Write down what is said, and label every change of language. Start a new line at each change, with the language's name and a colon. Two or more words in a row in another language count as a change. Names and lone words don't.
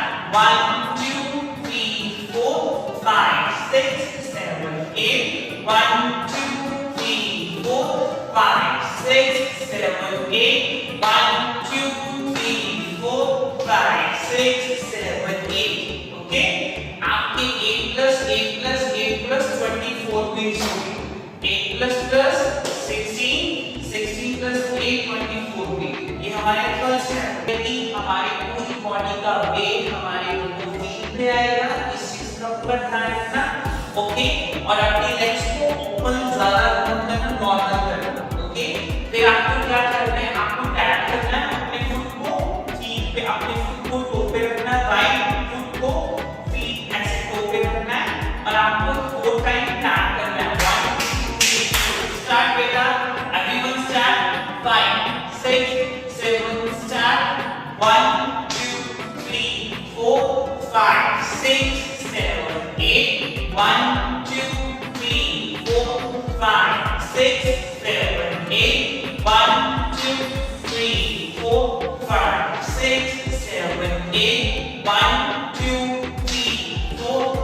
Hindi: 1 2 3 4 5 6 7 8 1 2 3 4 5 6 7 8 1 2 3 4 5 6 7 8 ओके आपके
English: 8 plus 8 plus 8 plus 24 means 8 plus plus 16 16 plus 8 24
Hindi: भी ये हमारे फर्स्ट है यदि हमारी पूरी बॉडी का वेट हमारे दोनों फीट पे आएगा इस चीज का पूरा ध्यान रखना ओके और अपनी लेग्स को ओपन ज्यादा करना नॉर्मल करना ओके फिर आपको क्या करना है आपको टैप करना है अपने फुट को फीट पे अपने फुट को टो पे रखना है
English: right foot
Hindi: को फीट ऐसे टो पे रखना है और आपको 4 टाइम टैप करना है 1 2 3 स्टार्ट बेटा
English: everyone start 5 6 7 start
Hindi: 1 2 3 4 5 6 7 8 1 2 3 4 5 6 7 8 1 2 3 4 5 6 7 8 1 2 3 4